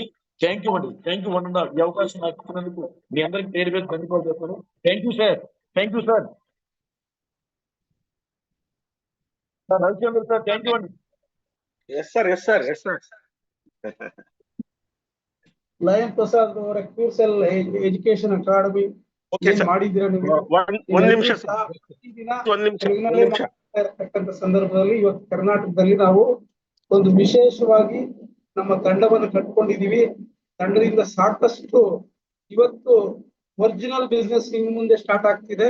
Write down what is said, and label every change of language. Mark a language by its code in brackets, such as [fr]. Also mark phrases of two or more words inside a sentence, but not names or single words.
[en] thank you అండి, thank you wonder. [te] ఈ అవకాశం నాకు ఇచ్చినందుకు మీ అందరికి పేరు పేరు ధన్యవాదాలు చెప్తాను. [en] thank you sir, thank you sir. sir రవిచంద్ర sir, thank you అండి. yes sir, yes sir, yes sir. [kn] ಲಯನ್ ಪ್ರಸಾದ್ ಅವರ ಕ್ಯೂಸೆಲ್ ಎಜುಕೇಶನ್ ಅಕಾಡೆಮಿ ಓಕೆ ಏನ್ ಸರ್. ಮಾಡಿದ್ದೀರಾ ನೀವು? ಒಂದ್ ನಿಮಿಷ ಸಹ ಸರ್, ಪ್ರತಿದಿನ ಒಂದ್ ನಿಮಿಷ ತೆಲುಗಿನಲ್ಲೇ ಮಾತಾಡ್ತಾ ಇರತಕ್ಕಂಥ ಸಂದರ್ಭದಲ್ಲಿ ಇವತ್ತು ಕರ್ನಾಟಕದಲ್ಲಿ ನಾವು ಒಂದು ವಿಶೇಷವಾಗಿ ನಮ್ಮ ತಂಡವನ್ನು ಕಟ್ಕೊಂಡಿದೀವಿ. ತಂಡದಿಂದ ಸಾಕಷ್ಟು ಇವತ್ತು [en] original business [kn] ಇನ್ನು ಮುಂದೆ ಸ್ಟಾರ್ಟ್ ಆಗ್ತಿದೆ.